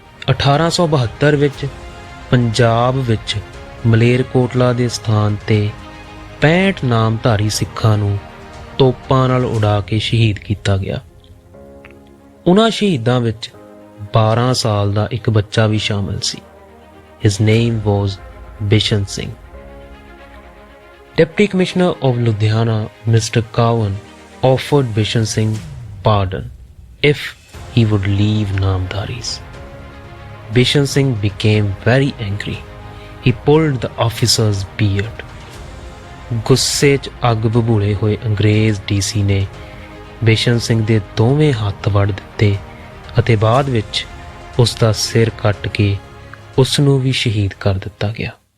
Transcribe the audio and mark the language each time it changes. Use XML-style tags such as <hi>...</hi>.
<pa>1872 ਵਿੱਚ ਪੰਜਾਬ ਵਿੱਚ ਮਲੇਰਕੋਟਲਾ ਦੇ ਸਥਾਨ ਤੇ 65 ਨਾਮਧਾਰੀ ਸਿੱਖਾਂ ਨੂੰ ਤੋਪਾਂ ਨਾਲ ਉਡਾ ਕੇ ਸ਼ਹੀਦ ਕੀਤਾ ਗਿਆ. ਉਹਨਾਂ ਸ਼ਹੀਦਾਂ ਵਿੱਚ 12 ਸਾਲ ਦਾ ਇੱਕ ਬੱਚਾ ਵੀ ਸ਼ਾਮਲ ਸੀ.</pa> <en>His name was Bishan Singh. Deputy Commissioner of Ludhiana, Mr. Cowan, offered Bishan Singh pardon if he would leave Namdharis. Bishan Singh became very angry. He pulled the officer's beard.</en> <pa>ਗੁੱਸੇ 'ਚ ਅੱਗ ਬਬੂਲੇ ਹੋਏ ਅੰਗਰੇਜ਼ ਡੀਸੀ ਨੇ ਬਿਸ਼ਨ ਸਿੰਘ ਦੇ ਦੋਵੇਂ ਹੱਥ ਵੱਢ ਦਿੱਤੇ ਅਤੇ ਬਾਅਦ ਵਿੱਚ ਉਸ ਦਾ ਸਿਰ ਕੱਟ ਕੇ ਉਸ ਨੂੰ ਵੀ ਸ਼ਹੀਦ ਕਰ ਦਿੱਤਾ ਗਿਆ.</pa>